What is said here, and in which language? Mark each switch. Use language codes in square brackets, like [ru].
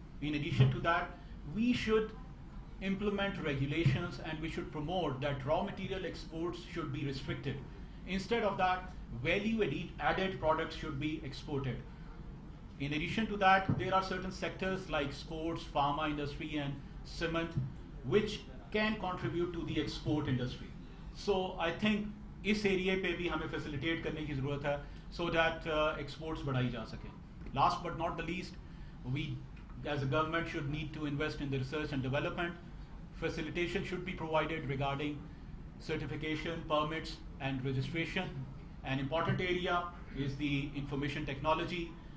[en] In addition to that, we should implement regulations and we should promote that raw material exports should be restricted. Instead of that, value added products should be exported. In addition to that, there are certain sectors like sports, pharma industry and cement which can contribute to the export industry. [hi] So I think इस area पे भी हमें facilitate करने की ज़रूरत है so that exports बढ़ाई जा सकें. [en] Last but not the least, we as a government should need to invest in the research and development. Facilitation should be provided regarding certification, permits and registration. An important area is the information technology.